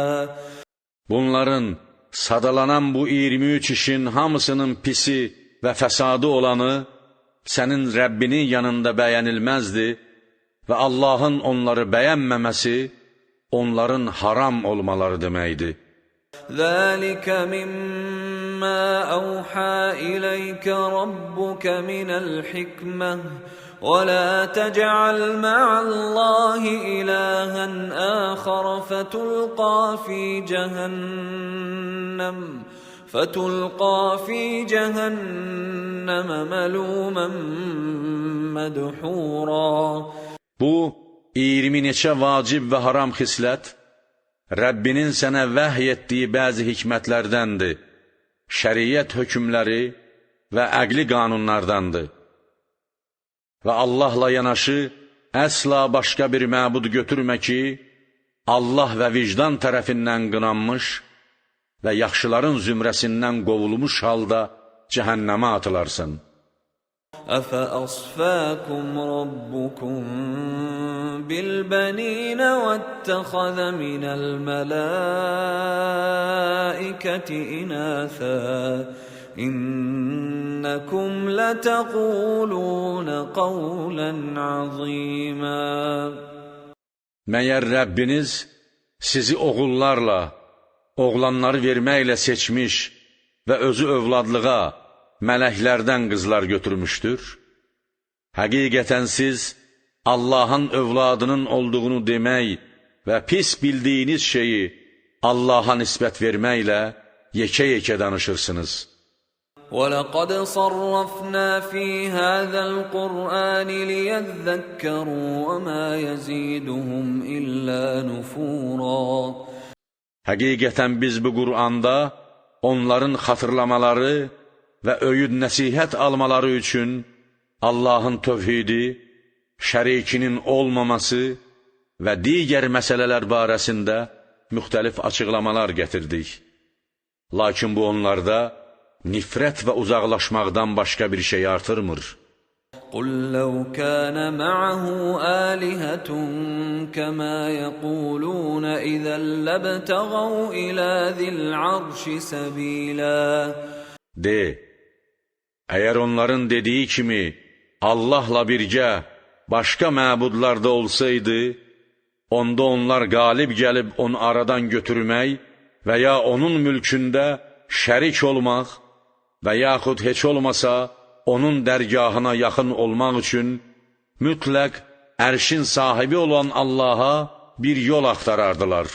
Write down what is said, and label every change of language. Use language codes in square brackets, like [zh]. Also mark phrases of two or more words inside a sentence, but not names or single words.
[az] Bunların sadalanan bu 23 işin hamısının pisi və fəsadı olanı sənin Rəbbinin yanında bəyənilməzdi və Allahın onları bəyənməməsi onların haram olmaları deməkdir. [ar] ذَلِكَ مِمَّا أَوْحَى إِلَيْكَ رَبُّكَ مِنَ الْحِكْمَةِ وَلَا تَجْعَلْ مَعَ اللَّهِ إِلَٰهًا آخَرَ فَتُلْقَى فِي جَهَنَّمَ مَلُومًا مَدْحُورًا. [az] Bu 20 neçə vacib və haram xislət Rəbbinin sənə vəhy etdiyi bəzi hikmətlərdəndir, şəriət hökmləri və əqli qanunlardandır. Və Allahla yanaşı əsla başqa bir məbud götürmə ki, Allah və vicdan tərəfindən qınanmış və yaxşıların zümrəsindən qovulmuş halda cəhənnəmə atılarsın. [ar] أَفَأَصْفَاكُمْ رَبُّكُمْ بِالْبَنِينَ وَاتَّخَذَ مِنَ الْمَلَائِكَةِ إِنَاثًا إِنَّكُمْ لَتَقُولُونَ قَوْلًا عَظِيمًا. [az] Məyər Rəbbiniz sizi oğullarla, oğlanları verməklə seçmiş və özü övladlığa, mələklərdən qızlar götürmüşdür. Həqiqətən siz Allahın övladının olduğunu demək və pis bildiyiniz şeyi Allaha nisbət verməklə yekə-yekə danışırsınız. [ar] وَلَقَدْ صَرَّفْنَا فِي هَذَا الْقُرْآنِ لِيَذَّكَّرُوا وَمَا يَزِيدُهُمْ إِلَّا نُفُورًا. [az] Həqiqətən biz bu Qur'anda onların xatırlamaları və öyüd nəsihət almaları üçün Allahın tövhidi, şərikinin olmaması və digər məsələlər barəsində müxtəlif açıqlamalar gətirdik. Lakin bu onlarda nifrət və uzaqlaşmaqdan başqa bir şey artırmır. [ar] قُلْ لَوْ كَانَ مَعَهُ آلِهَةٌ كَمَا يَقُولُونَ إِذًا لَابْتَغَوْا إِلَى ذِي الْعَرْشِ سَبِيلًا. [az] De, əgər onların dediyi kimi Allahla birgə başqa məbudlar da olsaydı, onda onlar qalib gəlib onu aradan götürmək və ya onun mülkündə şərik olmaq və yaxud heç olmasa onun dərgahına yaxın olmaq üçün mütləq ərşin sahibi olan Allaha bir yol axtarardılar.